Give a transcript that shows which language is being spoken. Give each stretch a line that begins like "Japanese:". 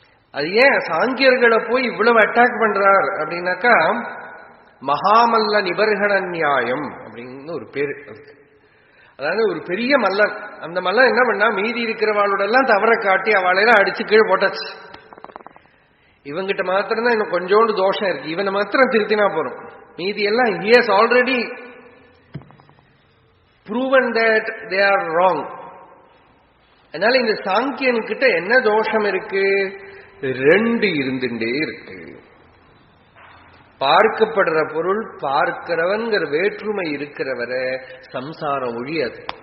Tamil: அது ஏன் சாங்கியர்களை போய் இவ்வளவு அட்டாக் பண்றார் அப்படின்னாக்கா, மகாமல்ல நிபர்கண நியாயம் அப்படின்னு ஒரு பேரு அதுக்கு. அதாவது ஒரு பெரிய மல்லன், அந்த மல்லன் என்ன பண்ணா, மீதி இருக்கிறவாளோட எல்லாம் தவற காட்டி அவளையெல்லாம் அடிச்சு கீழே போட்டாச்சு. இவங்கிட்ட மாத்திரம் தான் இன்னும் கொஞ்சோண்டு தோஷம் இருக்கு, இவனை மாத்திரம் திருத்தினா போறோம். மீதி எல்லாம்
English: he has already proven that they are wrong.
Tamil: அதனால இந்த சாங்கியன் கிட்ட என்ன தோஷம் இருக்கு? ரெண்டு இருந்துட்டே இருக்கு. பார்க்கப்படுற பொருள் பார்க்கிறவன்கிற வேற்றுமை இருக்கிறவரை சம்சாரம் ஒழியாது.